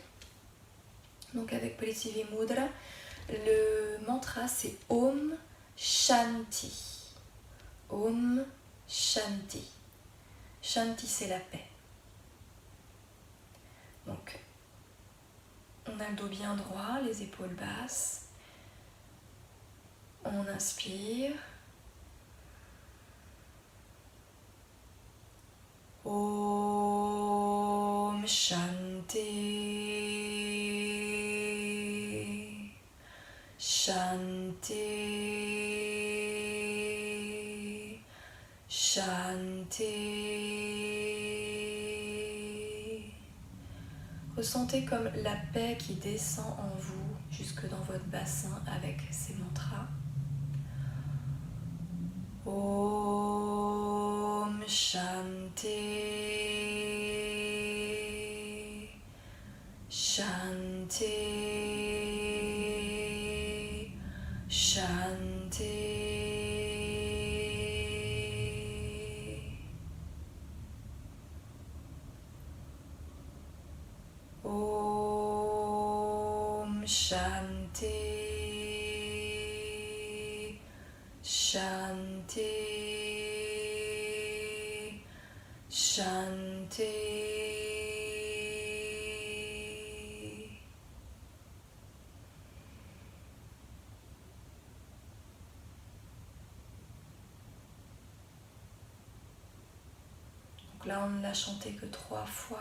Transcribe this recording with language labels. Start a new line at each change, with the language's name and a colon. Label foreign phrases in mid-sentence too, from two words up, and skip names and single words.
French: Donc avec Prithvi Mudra, le mantra c'est
Sanskrit: ॐ शान्ति. ॐ शान्ति.
French: Shanti c'est la paix. Donc on a le dos bien droit, les épaules basses. On inspire.
Sanskrit: ॐ शान्ति.
French: Shanti. Shanti. Ressentez comme la paix qui descend en vous jusque dans votre bassin avec ces mantras.
Sanskrit: ॐ शान्ति.
French: Shanti.
Sanskrit: शान्ति। ॐ शान्ति. शान्ति। शान्ति.
French: Donc là, on ne l'a chanté que 3 fois.